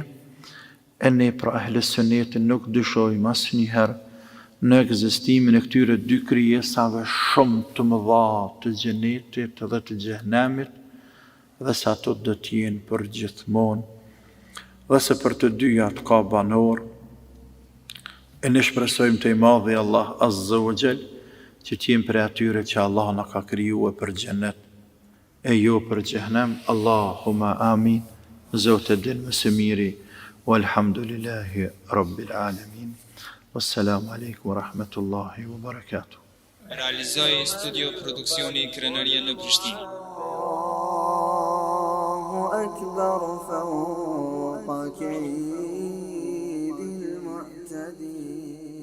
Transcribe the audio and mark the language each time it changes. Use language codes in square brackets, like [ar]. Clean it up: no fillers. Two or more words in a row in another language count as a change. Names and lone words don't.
[sq] E ne pra ahle sunetin nuk dyshojmë asnjëherë në ekzistimin e këtyre dy krijesave shumë të mëdha të xhenetit dhe të xhenemit, dhe se ato do të jenë për gjithmonë, dhe se për të dyja ka banor. E ne shpresojmë te i madhi Allah [ar] عز وجل [sq] që t'jem për atyre që Allah na ka krijuar për xhenet e jo për xhenem. [ar] اللهم آمين. [sq] Zoti din më së miri. [ar] والحمد لله رب العالمين. والسلام عليكم ورحمة الله وبركاته. [sq] Realizoi studio produksioni Krenaria në Prishtinë. [ar] الله أكبر فوق كيد المعتدين.